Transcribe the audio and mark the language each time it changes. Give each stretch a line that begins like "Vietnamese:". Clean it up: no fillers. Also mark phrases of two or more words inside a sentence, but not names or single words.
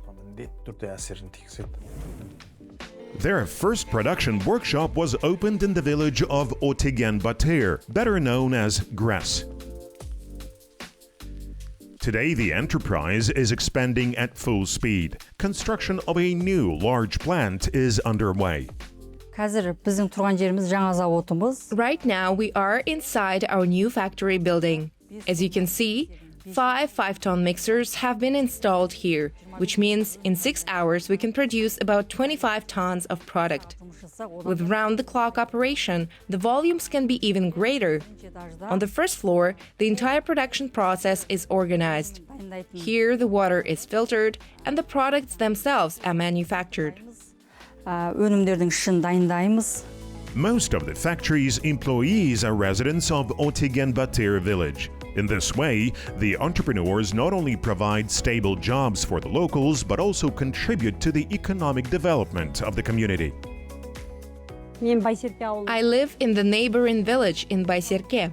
English: Their first production workshop was opened in the village of Otigen Batir, better known as Gres. Today, the enterprise is expanding at full speed. Construction of a new large plant is underway.
Kazakh: Қазір біздің тұрған жеріміз жаңа зауытымыз.
English: Right now, we are inside our new factory building. As you can see, 5 5-ton mixers have been installed here, which means in 6 hours we can produce about 25 tons of product. With round-the-clock operation, the volumes can be even greater. On the first floor, the entire production process is organized. Here, the water is filtered and the products themselves are manufactured.
Kazakh: Өнімдердің ішін дайындаймыз.
English: Most of the factory's employees are residents of Otigen Batir village. In this way, the entrepreneurs not only provide stable jobs for the locals, but also contribute to the economic development of the community. I live in the neighboring village in Bayserke.